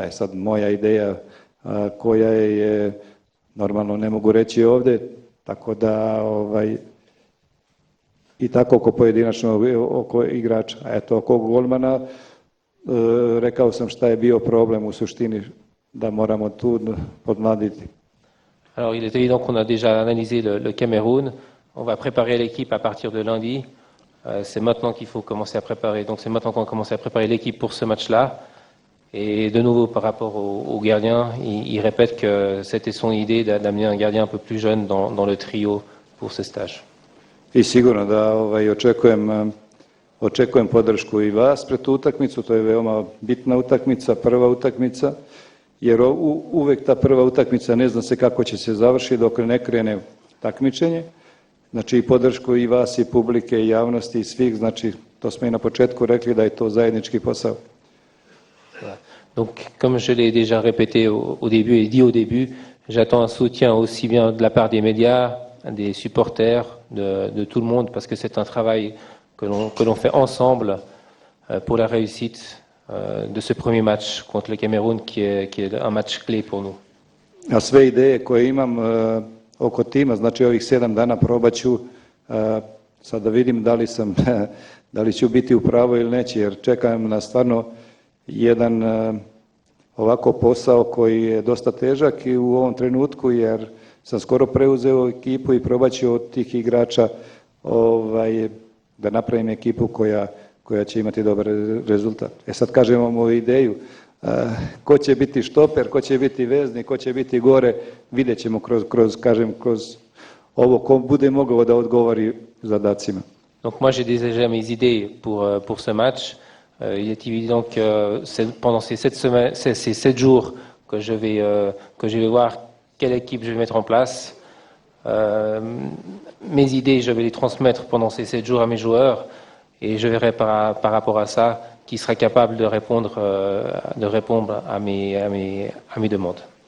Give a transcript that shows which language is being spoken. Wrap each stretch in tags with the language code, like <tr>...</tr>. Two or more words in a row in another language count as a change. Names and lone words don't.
<sr>Je sad moja ideja koja je, normalno ne mogu reći ovdje, tako da i tako oko pojedinačno oko igrača. A eto, oko golmana rekao sam šta je bio problem u suštini, da moramo tu podmladiti.</sr> <fr>Alors il est évident qu'on a déjà analysé le Cameroun. On va préparer l'équipe à partir de lundi. C'est maintenant qu'il faut commencer à préparer. Donc c'est maintenant qu'on commence à préparer l'équipe pour ce match-là. Et de nouveau par rapport au gardien, il répète que c'était son idée d'amener un gardien un peu plus jeune dans le trio pour ce stage.</fr> <sr>I sigurno da očekujem podršku i vas pred tu utakmicu, to je veoma bitna utakmica, prva utakmica, jer uvek ta prva utakmica ne zna se kako će se završiti dok ne krene takmičenje. Znači i podršku i vas i publike i javnosti i svih, znači to smo i na početku rekli da je to zajednički posao.</sr> <fr>Donc, comme je l'ai déjà répété au début et dit au début, j'attends un soutien aussi bien de la part des médias, des supporters, de tout le monde, parce que c'est un travail que l'on fait ensemble pour la réussite de ce premier match contre le Cameroun, qui est un match clé pour nous.</fr> <sr>A sve ideje koje imam oko tima, znači ovih 7 dana probat ću, sad da vidim da li ću biti u pravu ili neće, jer čekam na stvarno jedan ovako posao koji je dosta težak i u ovom trenutku, jer sam skoro preuzeo ekipu i probat ću od tih igrača da napravim ekipu koja će imati dobar rezultat. Sad kažem vam ovu ideju, ko će biti štoper, ko će biti vezni, ko će biti gore, vidjet ćemo kroz ovo ko bude mogao da odgovori zadacima.</sr> <fr>Donc moi j'ai déjà mes idées pour ce match. Il est évident que pendant ces 7 jours que je vais voir quelle équipe je vais mettre en place. Mes idées, je vais les transmettre pendant ces 7 jours à mes joueurs et je verrai par rapport à ça qui sera capable de répondre à mes demandes.</fr>